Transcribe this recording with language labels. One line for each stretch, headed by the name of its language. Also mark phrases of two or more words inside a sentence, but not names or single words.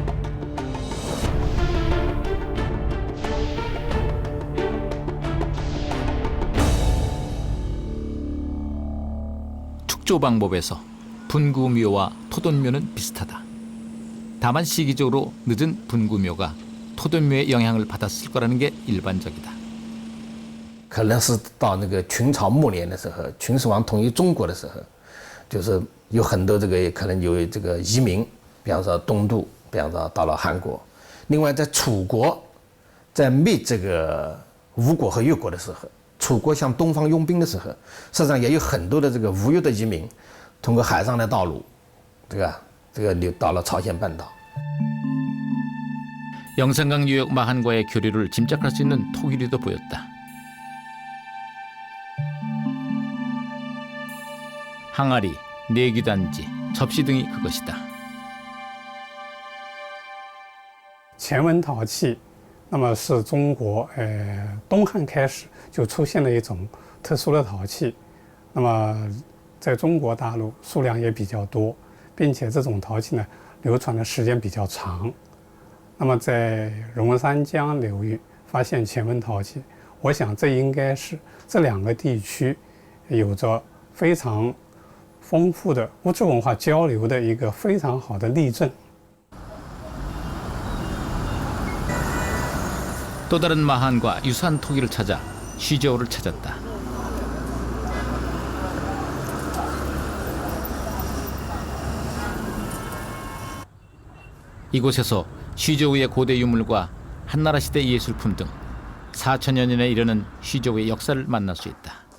Korean: 축조 방법에서 분구묘와 토돈묘는 비슷하다. 다만 시기적으로 늦은 분구묘가 토돈묘의 영향을 받았을 거라는 게 일반적이다.
Chinese: 可能是到那个秦朝末年的时候，秦始皇统一中国的时候，就是有很多这个可能有这个移民，比方说东渡，比方说到了韩国。另外在楚国，在灭这个吴国和越国的时候，楚国向东方拥兵的时候，实际上也有很多的这个吴越的移民，通过海上的道路，这个流到了朝鲜半岛。
Korean: 영산강 유역 마한과의 교류를 짐작할 수 있는 토기류도 보였다. 항아리, 내귀단지, 접시 등이 그것이다.
Chinese: 前文陶器，那么是中国东汉开始就出现了一种特殊的陶器，那么在中国大陆数量也比较多，并且这种陶器呢流传的时间比较长。那么在龙山江流域发现前文陶器，我想这应该是这两个地区有着非常丰富的物质文化交流的一个非常好的例证。
Korean: 또 다른 마한과 유사한 토기를 찾아 쉬저우를 찾았다. 이곳에서 쉬저우의 고대 유물과 한나라 시대 예술품 등 4천여 년에 이르는 쉬저우의 역사를 만날 수 있다.